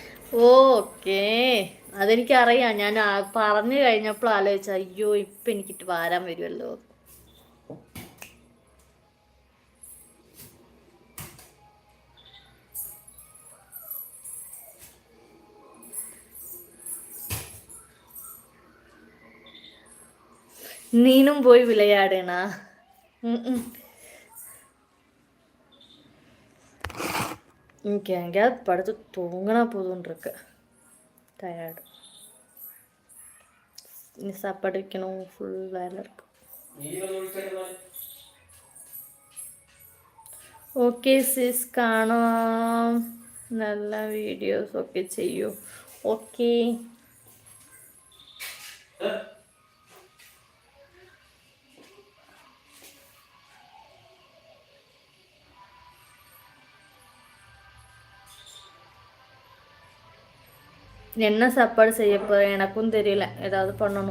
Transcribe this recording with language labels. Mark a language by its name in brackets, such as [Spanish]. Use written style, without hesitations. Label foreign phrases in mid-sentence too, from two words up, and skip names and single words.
[Malayalam] ഓക്കേ, അതെനിക്കറിയാം. ഞാൻ പറഞ്ഞു കഴിഞ്ഞപ്പോൾ ആലോചിച്ച, അയ്യോ ഇപ്പം എനിക്കിട്ട് വാരാൻ വരുമല്ലോ. [Tamil] நீனும் போய் விளையாடுனா. எனக்கு எங்கேயாவது படுத்து தூங்கினா போதும்னு இருக்கு. டயர்டு. இனி சாப்பாடு வைக்கணும், ஃபுல் வேலை இருக்கு. [English] okay sis, [Malayalam] കാണാം. നല്ല വീഡിയോസ് ഒക്കെ ചെയ്യൂ. ഓക്കെ. [Tamil] என்ன சாப்பாடு செய்ய போகிறேன் எனக்கும் தெரியல, ஏதாவது பண்ணணும்.